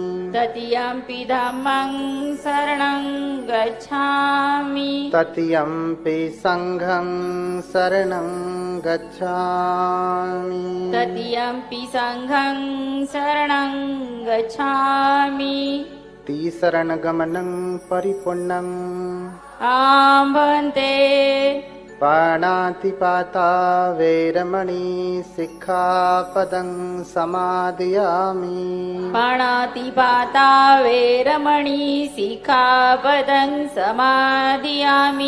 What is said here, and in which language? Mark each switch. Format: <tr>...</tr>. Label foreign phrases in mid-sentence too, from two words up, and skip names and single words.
<pi>तृतीयम्पि धम्मं शरणं गच्छामि तृतीयम्पि संघं शरणं गच्छामि तृतीयम्पि संघं शरणं गच्छामि तिसरणगमनं परिपूर्णम् आं भन्ते पाणातिपाता वैरमणि सिक्खापदं समादयामि पाणातिपाता वैरमणि सिक्खापदं समादयामि</pi>